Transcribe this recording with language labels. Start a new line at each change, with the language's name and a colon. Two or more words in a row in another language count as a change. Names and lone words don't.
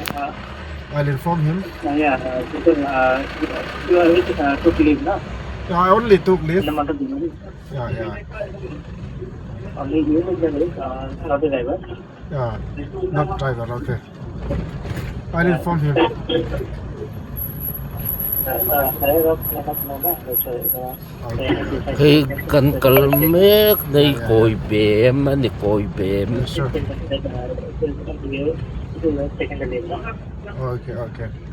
English: I'll inform him. Because you already took leave, no? Yeah, I only took In leave. the month of January. Yeah. Only you took the leave, not the driver. Yeah. Not driver. Okay. I'll inform him. khi kan kalmek nei kawibem ani kawibem Sure. Okay. Okay.